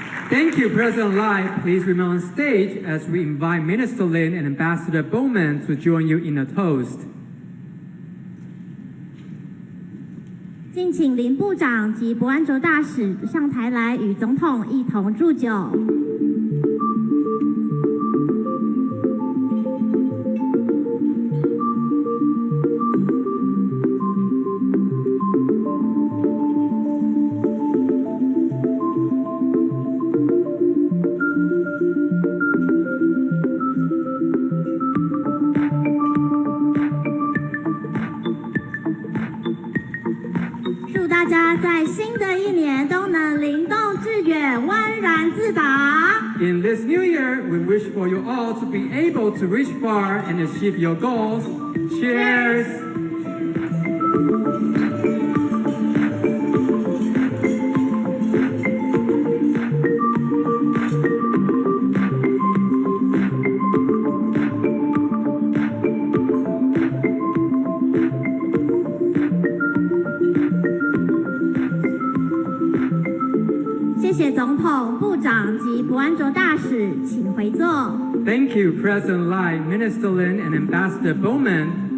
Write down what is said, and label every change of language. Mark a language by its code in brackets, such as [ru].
[en] Thank you, President Lai. Please remain on stage as we invite Minister Lin and Ambassador Bowman to join you in a toast. [zh] 敬请林部长及博安卓大使上台来与总统一同祝酒。祝大家在新的一年都能灵动致远，温然自达。 [en] In this new year, we wish for you all to be able to reach far and achieve your goals. Cheers! [zh] 谢谢总统、部长及博安卓大使，请回座。 [en] Thank you, President Lai, Minister Lin, and Ambassador Bowman.